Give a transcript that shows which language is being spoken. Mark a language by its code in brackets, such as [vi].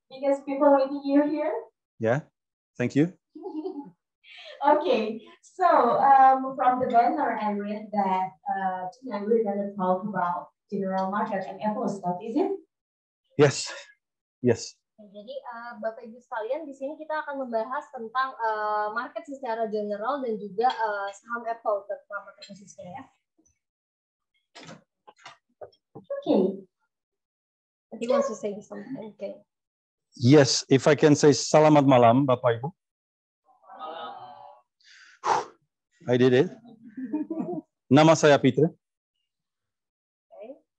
[en] Because people waiting you here. Yeah. Thank you. Okay, so from the banner I read that tonight we're going to talk about general market and Apple stock, is it? Yes. Yes. [id] Jadi Bapak Ibu sekalian, di sini kita akan membahas tentang market secara general dan juga saham Apple terutama khususnya ya. [en] Okay. I think wants to say something. Okay. Yes. If I can say [id] selamat malam, Bapak Ibu. [en] I did it. [id] Nama saya Peter. [en] Okay.